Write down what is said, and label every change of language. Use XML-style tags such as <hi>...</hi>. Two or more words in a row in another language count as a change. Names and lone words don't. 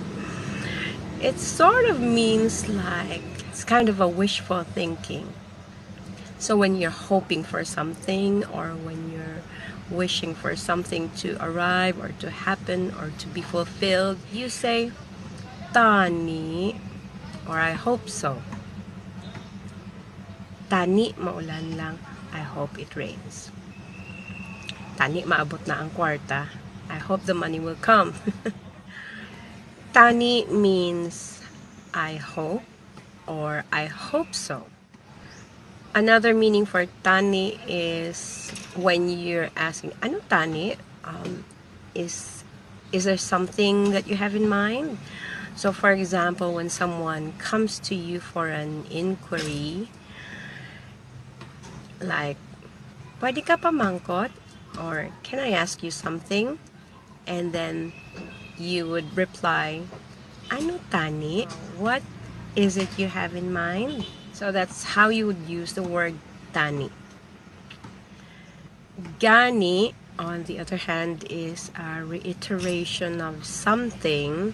<en>It sort of means like it's kind of a wishful thinking. So when you're hoping for something, or when you're wishing for something to arrive or to happen or to be fulfilled, you say TANI, or I hope so.</en> <hil>TANI, maulan lang,</hil> <en>I hope it rains.</en> <hil>TANI, maabot na ang kwarta,</hil> <en>I hope the money will come. TANI means I hope, or I hope so. Another meaning for TANI is when you're asking,</en> <hil>ano TANI?</hil> <en>Is there something that you have in mind? So for example, when someone comes to you for an inquiry, like,</en> <hil>pwede ka pamangkot?</hil> <en>Or can I ask you something? And then you would reply,</en> <hil>ano TANI?</hil> <en>What is it you have in mind? So that's how you would use the word TANI. GANI, on the other hand, is a reiteration of something.</en>